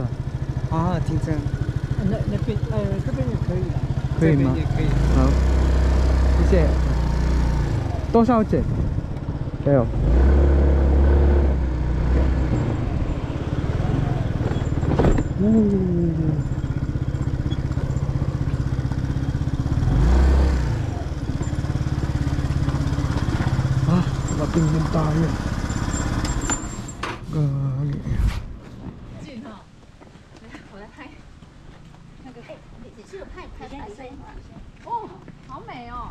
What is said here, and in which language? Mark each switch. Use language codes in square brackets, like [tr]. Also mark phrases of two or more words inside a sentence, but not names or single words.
[zh] 啊，停车。那边这边也可以的。可以吗？这边也可以。好，谢谢。多少钱？ [tl] 没有。Dating din tayo. Gagi. [zh] 我来拍那个，你是有拍白色哦，好美哦！